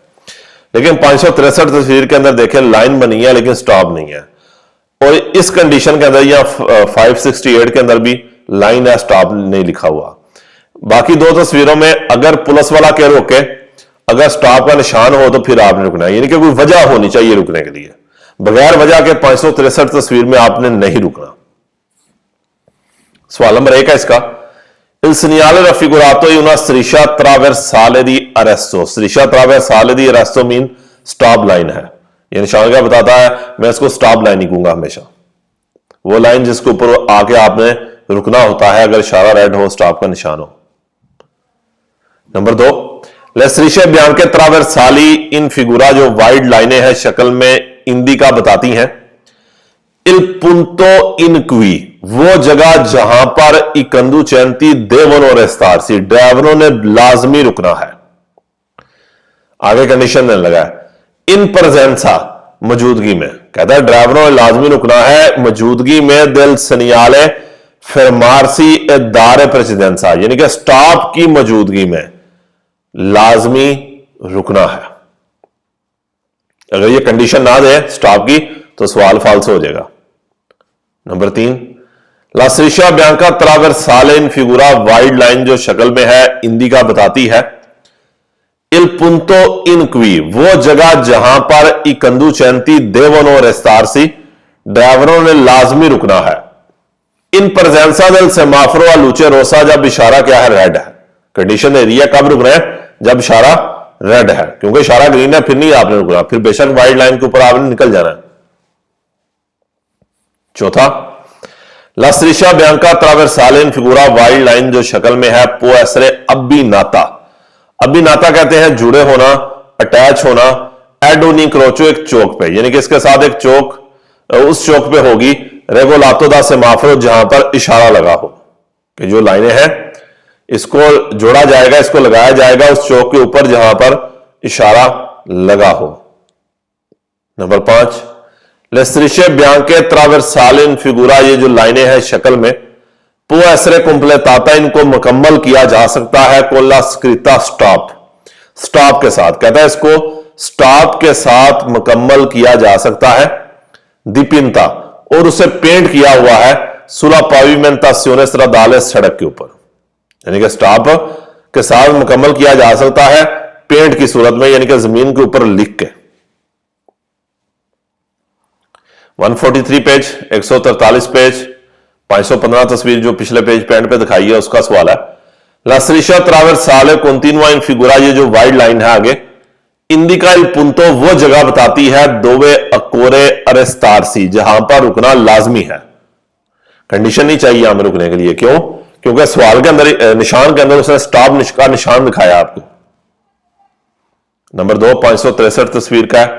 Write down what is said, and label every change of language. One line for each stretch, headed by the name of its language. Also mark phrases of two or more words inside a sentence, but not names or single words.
Hindi: लेकिन 563 तस्वीर के अंदर देखें लाइन बनी है लेकिन स्टॉप नहीं है, और इस कंडीशन के अंदर या 568 के अंदर भी लाइन है, स्टॉप नहीं लिखा हुआ। बाकी दो तस्वीरों में अगर पुलिस वाला कह रोके, अगर स्टॉप का निशान हो तो फिर आपने रुकना है, यानी कि कोई वजह होनी चाहिए रुकने के लिए। बगैर वजह के 563 तस्वीर में आपने नहीं रुकना। सवाल नंबर 1 है इसका,
Italian: Il segnale raffigurato in una striscia trasversale di arresto। striscia trasversale di arresto
English: mean stop line
Italian: है।
Hindi: ये निशान क्या बताता है, मैं इसको स्टॉप लाइन ही कहूंगा हमेशा, वो लाइन जिसके ऊपर आके आपने रुकना होता है अगर इशारा रेड हो, स्टॉप का निशान हो। नंबर 2,
Italian: Le strisce bianche trasversali in figura,
Hindi: जो वाइड लाइनें हैं शक्ल में इंडिका बताती हैं।
Italian: Il punto in cui,
Hindi: वो जगह जहां पर
Italian: i conducenti devono restarsi,
Hindi: ड्राइवरों ने लाजमी रुकना है। आगे कंडीशन देने लगा है,
Italian: in presenza,
Hindi: मौजूदगी में, कहता है ड्राइवरों ने लाजमी रुकना है मौजूदगी में
Italian: del segnale fermarsi e dare precedenza,
Hindi: यानी कि स्टॉप की मौजूदगी में लाजमी रुकना है। अगर ये कंडीशन ना दे स्टॉप की तो सवाल फाल्स हो जाएगा। नंबर 3,
Italian: La striscia bianca trasversale in figura,
Hindi: वाइड लाइन जो शक्ल में है इंडिका बताती है।
Italian: Il punto in cui,
Hindi: वो जगह जहां पर i conducenti devono restarsi, ड्राइवरों ने लाजमी रुकना है।
Italian: In presenza del semaforo a luce rossa,
Hindi: जब इशारा क्या है, रेड है। कंडीशन दे दी है कब रुकना है, जब इशारा रेड है, क्योंकि इशारा ग्रीन है फिर नहीं आपने रुकना, फिर बेशक वाइड लाइन के ऊपर आपने निकल जाना है। चौथा,
Italian: La striscia bianca trasversale in figura,
Hindi: वाइड लाइन जो शक्ल में है
Italian: può essere abbinata,
Hindi: अबीनाता कहते हैं जुड़े होना, अटैच होना,
Italian: ad un incrocio,
Hindi: एक चौक पे, यानी कि इसके साथ एक चौक, उस चौक पे होगी
Italian: regolato da semaforo,
Hindi: जहां पर इशारा लगा हो कि जो लाइनें हैं इसको जोड़ा जाएगा, इसको लगाया जाएगा उस चौक के ऊपर जहां पर इशारा लगा हो। नंबर 5,
Italian: Le strisce bianche trasversali in figura,
Hindi: ये जो लाइनें हैं शक्ल में
Italian: può essere completata,
Hindi: इनको मुकम्मल किया जा सकता है
Italian: con la scritta stop,
Hindi: स्टॉप के साथ, कहता है इसको स्टॉप के साथ मुकम्मल किया जा सकता है। दीपिंता, और उसे पेंट किया हुआ है
Italian: sulla pavimentazione stradale,
Hindi: सड़क के ऊपर, यानी कि स्टॉप के साथ मुकम्मल किया जा सकता है पेंट की सूरत में, यानी कि जमीन के ऊपर लिख के। 143 पेज, 143 पेज, 515 तस्वीर जो पिछले पेज पे एंड पे दिखाई है उसका सवाल है।
Italian: La striscia trasversale continua in figura,
Hindi: ये जो वाइड लाइन है आगे,
Italian: indica il punto,
Hindi: वो जगह बताती है
Italian: dove occorre arrestarsi,
Hindi: जहां पर रुकना लाजमी है। कंडीशन नहीं चाहिए हमें रुकने के लिए, क्यों, क्योंकि सवाल के अंदर निशान के अंदर उसने स्टॉप का निशान दिखाया आपको। नंबर 2, 563 तस्वीर का है।